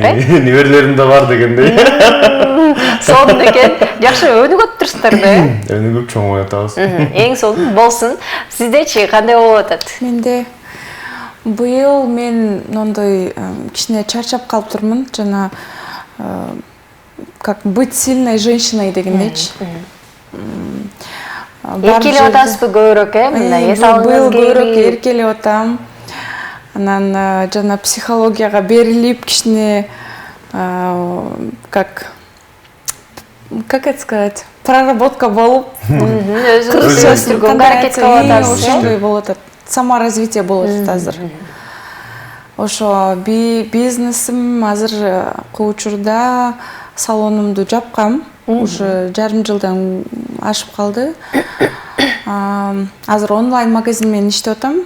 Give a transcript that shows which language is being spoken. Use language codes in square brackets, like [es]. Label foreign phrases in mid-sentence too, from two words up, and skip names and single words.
[ky] Неберелерим да бар дегендей. Сонун экен. Жакшы өнүгүп турсуздар да. Өнүгүп чоң ой атабыз. Эң сонун болсун. Сиздечи кандай болуп атат? Менде быйыл мен мондой кичине чарчап калыптырмын, жана [ru] как быть сильной женщиной [ky] дегендейчи. Эркелеп атасызбы көбүрөөк, мындай эс алыңыз көбүрөөк эркелеп атам. Анан жана психологияга берилип, кичине [ru] как это сказать, [ky] проработка болуп, өзүңүз өстүргөнгө аракет кылып атасыз. ошондой болуп атат. Саморазвитие болуп атат азыр. Ошо бизнесим азыр кучурда салонумду жапкам. Уже жарым жылдан ашып калды. Азыр онлайн магазин менен иштеп атам.